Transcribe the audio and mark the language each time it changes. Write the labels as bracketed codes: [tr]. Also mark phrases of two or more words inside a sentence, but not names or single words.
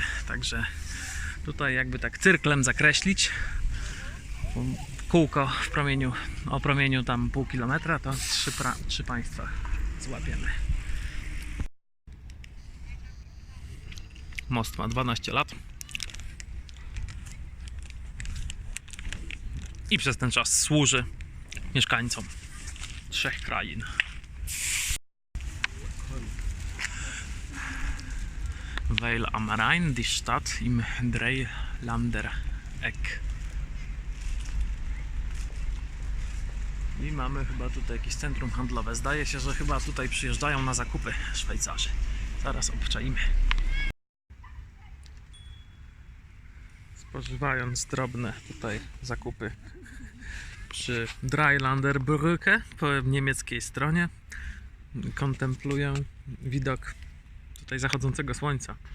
[pl] Także tutaj jakby tak cyrklem zakreślić kółko o promieniu tam pół kilometra, to trzy państwa złapiemy. Most ma 12 lat i przez ten czas służy mieszkańcom 3 krain. [de] Weil am Rhein, die Stadt im Dreiländereck. [pl] I mamy chyba tutaj jakieś centrum handlowe. Zdaje się, że chyba tutaj przyjeżdżają na zakupy Szwajcarzy. Zaraz obczajmy. Spożywając drobne tutaj zakupy przy Dreiländerbrücke po niemieckiej stronie, kontempluję widok tutaj zachodzącego słońca.